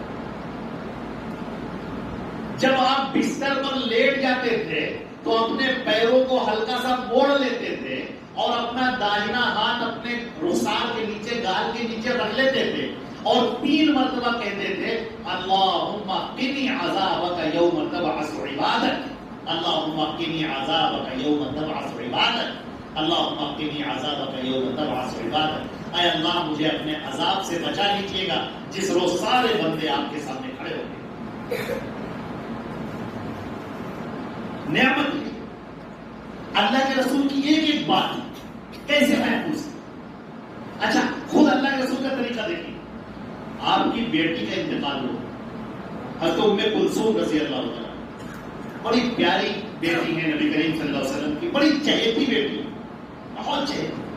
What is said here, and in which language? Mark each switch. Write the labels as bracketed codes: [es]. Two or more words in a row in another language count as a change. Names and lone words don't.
[ur] جب آپ بستر پر لیٹ جاتے تھے تو اپنے پیروں کو ہلکا سا موڑ لیتے تھے اور اپنا داہنا ہاتھ اپنے رخسار کے نیچے، گال کے نیچے رکھ لیتے تھے اور 3 مرتبہ کہتے تھے [ar] اللہم قنی عذابک یوم تبعث عبادک، اللہم قنی عذابک یوم تبعث عبادک، اللہم قنی عذابک یوم تبعث عبادک۔ [ur] اے اللہ مجھے اپنے عذاب سے بچا لیجیے گا جس روز سارے بندے آپ کے سامنے کھڑے ہوں گے۔ نعمت ہے اللہ کے رسول کی ایک بات کیسے محفوظ؟ اچھا خود اللہ کے رسول کا طریقہ دیکھیے، آپ کی بیٹی کا انتقال ہو، حضرت ام کلثوم [ar] رضی اللہ عنہ، [ur] بڑی پیاری بیٹی ہے نبی کریم [ar] صلی اللہ علیہ وسلم [ur] کی، بڑی چہیتی بیٹی، بہت چہیتی۔